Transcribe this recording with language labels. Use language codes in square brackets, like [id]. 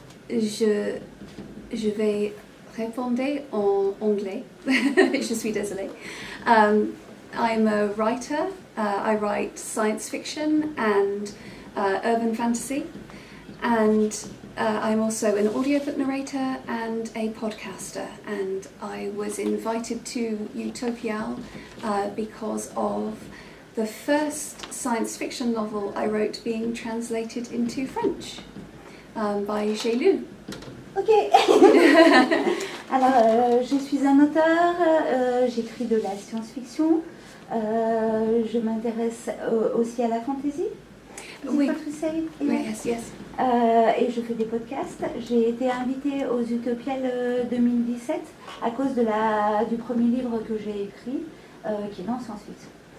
[fr] Je vais répondre en anglais. Je suis désolée. [en] I'm a writer. I write science fiction and urban fantasy. And I'm also an audiobook narrator and a podcaster. And I was invited to Utopiales because of the first science fiction novel I wrote being translated into French by J'ai lu. Ok. [fr] Alors, je suis un auteur, j'écris de la science-fiction, je m'intéresse aussi à la fantasy. Oui. [en] Yes, yes. [fr] Et je fais des podcasts. J'ai été invitée aux Utopiales 2017 à cause du premier livre que j'ai écrit, qui est dans science-fiction.